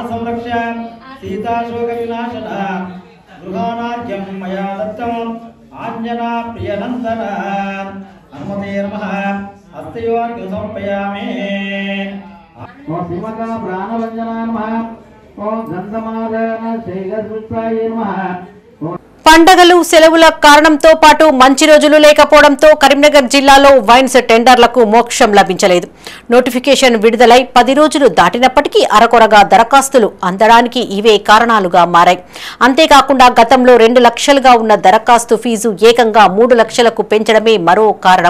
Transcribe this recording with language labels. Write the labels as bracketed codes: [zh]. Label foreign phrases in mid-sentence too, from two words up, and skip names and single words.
[sa] संरक्षण सीता शोक विनाशन गृहानार्घ्यं मया दत्तं आञ्जना प्रियनन्दन हनुमते नमः हस्तयोर्घ्यं समर्पयामि ओम श्रीमता प्राणवञ्जना नमः ओम गन्धमादन श्रीगर्भुत्राय नमः. [te] పండగలు సెలవుల కారణంతో పాటు మంచి రోజులు లేకపోవడంతో కరీంనగర్ జిల్లాలో వైన్స్ టెండర్లకు మోక్షం లభించలేదు. నోటిఫికేషన్ విడుదలై 10 రోజులు దాటినప్పటికీ అరకొరగా దరఖాస్తులు అందడానికి ఇవే కారణాలుగా మారాయి. అంతేకాకుండా గతంలో 2 లక్షలుగా ఉన్న దరఖాస్తు ఫీజు ఏకంగా 3 లక్షలకు పెంచడమే మరో కారణం.